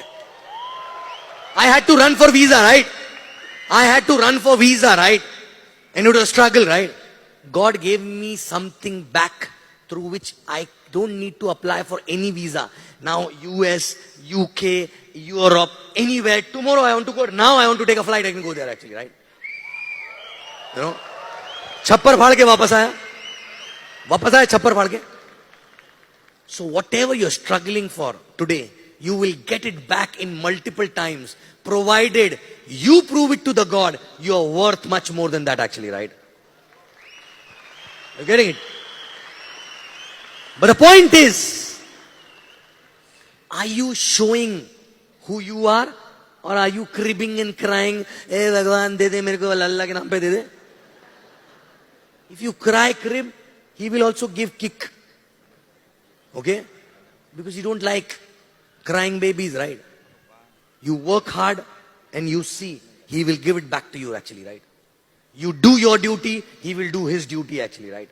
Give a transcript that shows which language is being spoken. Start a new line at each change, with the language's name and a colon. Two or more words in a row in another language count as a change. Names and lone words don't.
English: I had to run for visa, right? And it was a struggle, right? God gave me something back through which I don't need to apply for any visa. Now US, UK, Europe, anywhere. Tomorrow I want to go. Now I want to take a flight. I can go there actually, right?
Hindi: छप्पर फाड़ के वापस आया छप्पर फाड़ के.
English: So whatever you're struggling for today, you will get it back in multiple times, provided you prove it to the God you are worth much more than that actually, right? You're getting it? But the point is, are you showing who you are, or are you cribbing and crying, "Hey Bhagwan,
Hindi: दे दे मेरे को अल्लाह के नाम पे दे दे"?
English: If you cry, crib, he will also give kick. Okay? Because you don't like crying babies, right? You work hard and you see, he will give it back to you actually, right? You do your duty, he will do his duty actually, right?